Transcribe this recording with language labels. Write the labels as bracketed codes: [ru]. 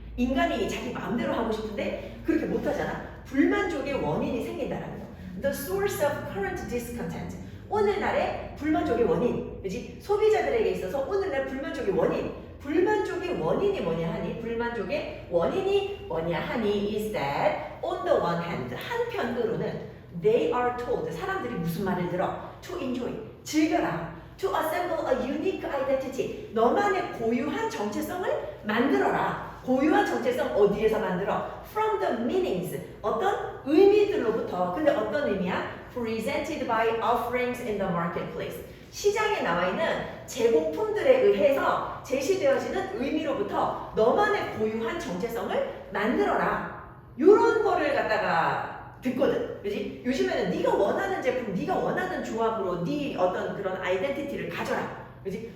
[ko] 인간이 자기 마음대로 하고 싶은데 그렇게 못하잖아. 불만족의 원인이 생긴다라는 거. [en] The source of current discontent. [ko] 오늘날의 불만족의 원인. 그지? 소비자들에게 있어서 오늘날 불만족의 원인. 불만족의 원인이 뭐냐 하니? 불만족의 원인이 뭐냐 하니? [en] is that on the one hand [ko] 한편으로는 [en] they are told [ko] 사람들이 무슨 말을 들어? [en] to enjoy [ko] 즐겨라. [en] to assemble a unique identity [ko] 너만의 고유한 정체성을 만들어라. 고유한 정체성 어디에서 만들어? [en] From the meanings [ko] 어떤 의미들로부터. 근데 어떤 의미야? [en] Presented by offerings in the marketplace [ko] 시장에 나와 있는 제공품들에 의해서 제시되어지는 의미로부터 너만의 고유한 정체성을 만들어라. 요런 거를 갖다가 듣거든. 그지? 요즘에는 네가 원하는 제품, 네가 원하는 조합으로 네 어떤 그런 아이덴티티를 가져라. 그지?